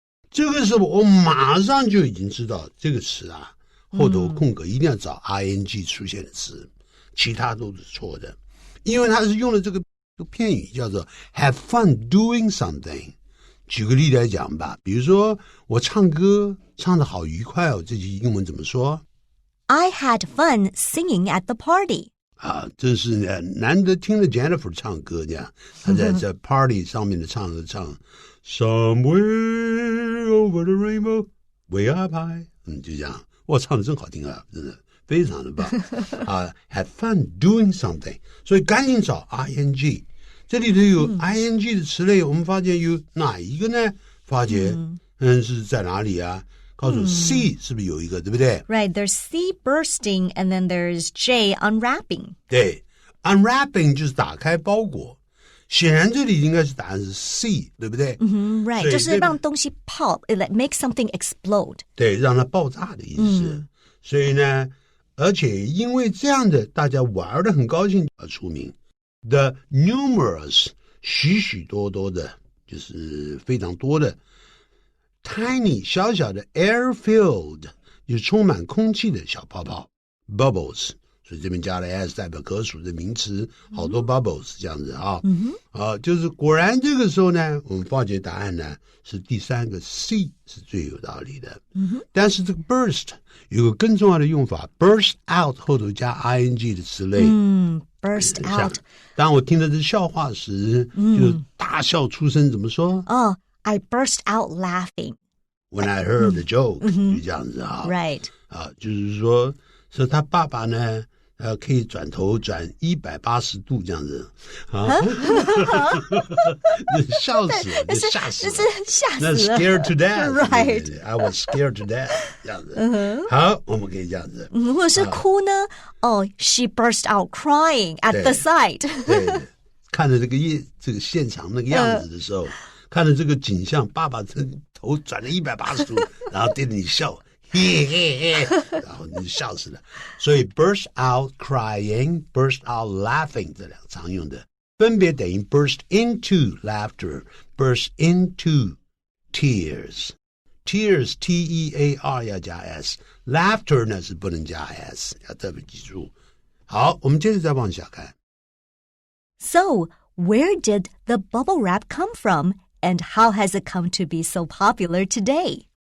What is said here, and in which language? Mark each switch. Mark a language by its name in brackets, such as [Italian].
[Chinese] 这个时候我马上就已经知道这个词啊，后头空格一定要找 ing 出现的词，其他都是错的，因为它是用了这个片语叫做 [English] have fun doing something。 [Chinese] 举个例来讲吧，比如说我唱歌唱得好愉快哦，这句英文怎么说？ [English] I had fun singing at the party. [Chinese] 啊，这是难得听了 Jennifer 唱歌这样，她在 party 上面的唱 [English] Somewhere over the rainbow way up high， [Chinese] 就这样，哇，唱得真好听啊，真的非常的棒啊 [English] had fun doing something， [Chinese] 所以赶紧找 ing。这里头有 ing 的词类，我们发现有哪一个呢？发觉是在哪里啊？告诉我 C 是不是有一个，对不对？ [English] Right, there's C bursting and then there's J unwrapping. [Chinese] 对 unwrapping 就是打开包裹，显然这里应该是答案是 C， 对不对 [English] Right, [Chinese] 就是让东西 [English] pop, it like make something explode. [Chinese] 对，让它爆炸的意思。所以呢，而且因为这样的大家玩得很高兴而出名。 The numerous 许许多多的，就是非常多的 tiny 小小的 air-filled 就是充满空气的小泡泡 bubbles， 所以这边加了 s 代表可数的名词，好多 bubbles 这样子啊。就是果然这个时候呢，我们发觉答案呢是第三个 C 是最有道理的。但是这个 burst 有个更重要的用法 ，burst out 后头加 ing 的词类。 [English] Burst out. [Chinese] 当我听到这笑话时，就大笑出声，怎么说 [English] ？I burst out laughing. When I heard the joke， [Chinese] 就这样子啊。 [English] Right. [Chinese] 就是说他爸爸呢，可以转头转180度这样子啊，笑死了，吓死了，那 scared to death， [English] Right. I was scared to death [Chinese] 这样子。好，我们可以这样子。或者是哭呢？ [English] She burst out crying at the sight. [Chinese] 对，看着这个现场那个样子的时候，看着这个景象，爸爸这头转了180度，然后对着你笑。嘿嘿嘿，然后你就笑死了。所以 [English] burst out crying, burst out laughing [Chinese] 这两个常用的，分别等于 [English] burst into laughter, burst into tears. [Chinese] Tears, T-E-A-R 要加 S, laughter 呢是不能加 S， 要特别记住。好，我们接着再往下看。 [English] So, where did the bubble wrap come from, and how has it come to be so popular today?